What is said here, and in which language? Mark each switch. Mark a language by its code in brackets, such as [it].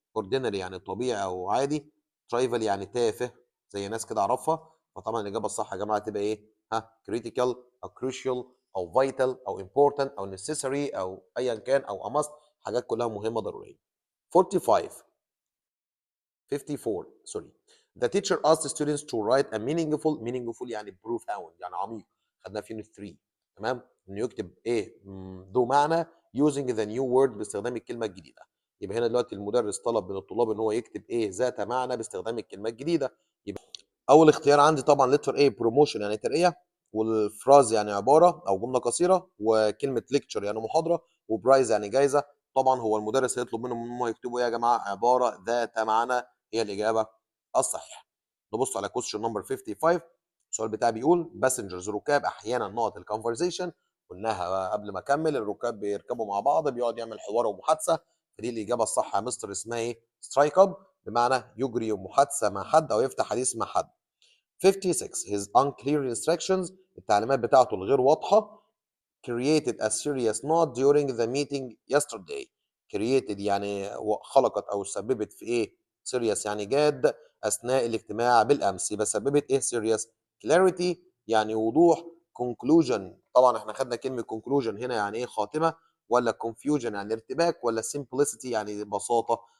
[ar] ordinary يعني طبيعي او عادي. trivial يعني تافه زي ناس كده اعرفها. فطبعا الاجابه الصح يا جماعه تبقى ايه؟ ها critical او crucial او vital او important او necessary او ايا كان او a must، حاجات كلها مهمه ضروريه. [en] 45 54 sorry. The teacher asked the students to write a meaningful يعني profound يعني عميق، خدناها في unit 3. [ar] تمام؟ انه يكتب ايه ذو معنى using the new word باستخدام الكلمه الجديده. يبقى هنا دلوقتي المدرس طلب من الطلاب ان هو يكتب ايه ذات معنى باستخدام الكلمه الجديده. يبقى اول اختيار عندي طبعا letter A promotion يعني ترقيه، والفراز يعني عباره او جمله قصيره، وكلمه lecture يعني محاضره، وبرايز يعني جايزه. طبعا هو المدرس هيطلب منهم ان هم يكتبوا ايه يا جماعه؟ عباره ذات معنى، هي الاجابه الصحيحه. نبص على question number 55. السؤال بتاعي بيقول passengers ركاب احيانا نقط الكونفرزيشن. قلناها قبل ما اكمل، الركاب بيركبوا مع بعض بيقعد يعمل حوار ومحادثه. فدي الاجابه الصح يا مستر، اسمها ايه؟ سترايك اب، بمعنى يجري محادثه مع حد او يفتح حديث مع حد. [en] 56 his unclear instructions التعليمات بتاعته الغير واضحه created a serious knot during the meeting yesterday. [ar] created يعني خلقت او سببت في ايه؟ serious يعني جاد اثناء الاجتماع بالامس. يبقى سببت ايه serious؟ clarity يعني وضوح. conclusion طبعا احنا خدنا كلمه conclusion هنا يعني ايه؟ خاتمه. ولا confusion يعني ارتباك. ولا simplicity يعني بساطه.